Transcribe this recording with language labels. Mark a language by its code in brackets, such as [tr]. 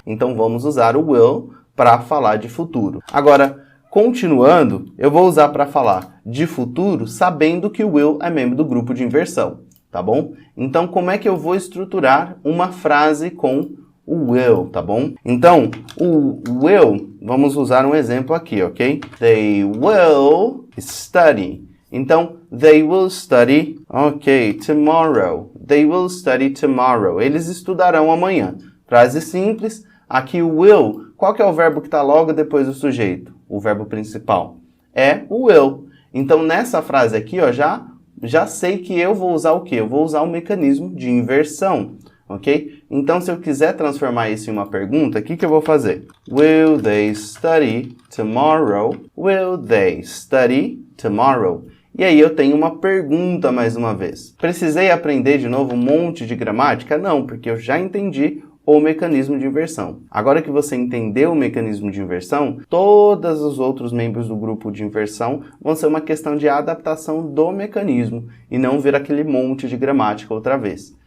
[pt] Então vamos usar o will para falar de futuro. Agora, continuando, eu vou usar para falar de futuro sabendo que o will é membro do grupo de inversão, tá bom? Então como é que eu vou estruturar uma frase com o will, tá bom? Então, o will, vamos usar um exemplo aqui, ok? [en] They will study. Então, they will study, ok, tomorrow. They will study tomorrow. [pt] Eles estudarão amanhã. Frase simples. Aqui o will, qual que é o verbo que está logo depois do sujeito? O verbo principal. É o will. Então, nessa frase aqui, ó, já sei que eu vou usar o quê? Eu vou usar o mecanismo de inversão. ok? Então, se eu quiser transformar isso em uma pergunta, o que eu vou fazer? [en] Will they study tomorrow? Will they study tomorrow? [pt] E aí eu tenho uma pergunta mais uma vez. Precisei aprender de novo um monte de gramática? Não, porque eu já entendi o mecanismo de inversão. Agora que você entendeu o mecanismo de inversão, todos os outros membros do grupo de inversão vão ser uma questão de adaptação do mecanismo e não ver aquele monte de gramática outra vez.